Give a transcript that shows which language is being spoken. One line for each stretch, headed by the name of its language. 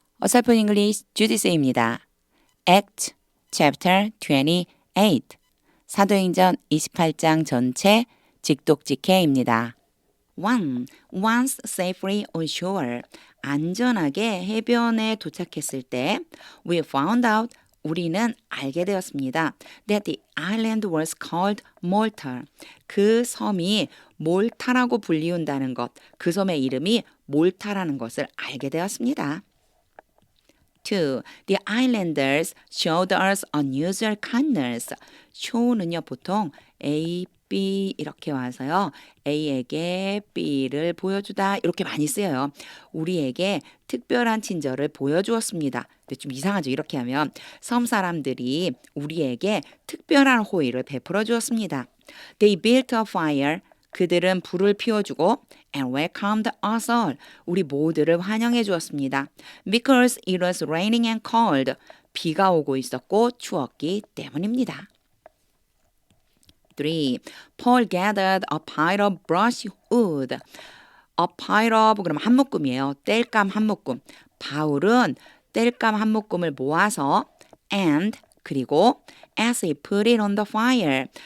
Korean: 어설픈 잉글리시 주디스입니다. Act Chapter 28 사도행전 28장 전체 직독직해입니다. 1.
English: Once safely on shore
Korean: 안전하게 해변에 도착했을 때
English: we found out
Korean: 우리는 알게 되었습니다.
English: That the island was called Malta.
Korean: 그 섬이 몰타라고 불리운다는 것, 그 섬의 이름이 몰타라는 것을 알게 되었습니다. 2.
English: The islanders showed us unusual kindness.
Korean: show는요 보통 A, B 이렇게 와서요 A에게 B를 보여주다 이렇게 많이 쓰여요. 우리에게 특별한 친절을 보여주었습니다. 근데 좀 이상하죠. 이렇게 하면 섬 사람들이 우리에게 특별한 호의를 베풀어 주었습니다.
English: They built a fire.
Korean: 그들은 불을 피워주고
English: and welcomed us all.
Korean: 우리 모두를 환영해 주었습니다.
English: Because it was raining and cold.
Korean: 비가 오고 있었고 추웠기 때문입니다. 3.
English: Paul gathered a pile of brushwood. A pile of
Korean: 그러면 한 묶음이에요. 땔감 한 묶음. 바울은 땔감 한 묶음을 모아서
English: and
Korean: 그리고
English: as he put it on the fire.